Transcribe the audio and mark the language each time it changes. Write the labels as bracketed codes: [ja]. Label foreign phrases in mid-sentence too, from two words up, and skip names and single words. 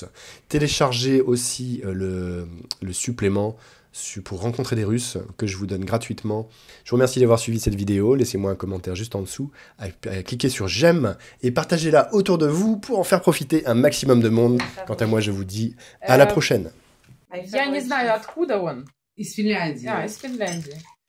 [fr] Téléchargez aussi le supplément pour rencontrer des Russes que je vous donne gratuitement. Je vous remercie d'avoir suivi cette vidéo. Laissez-moi un commentaire juste en dessous, cliquez sur j'aime et partagez-la autour de vous pour en faire profiter un maximum de monde. Quant à moi, je vous dis à la prochaine. [ru] Я не знаю, откуда он. Из Финляндии. Из Финляндии.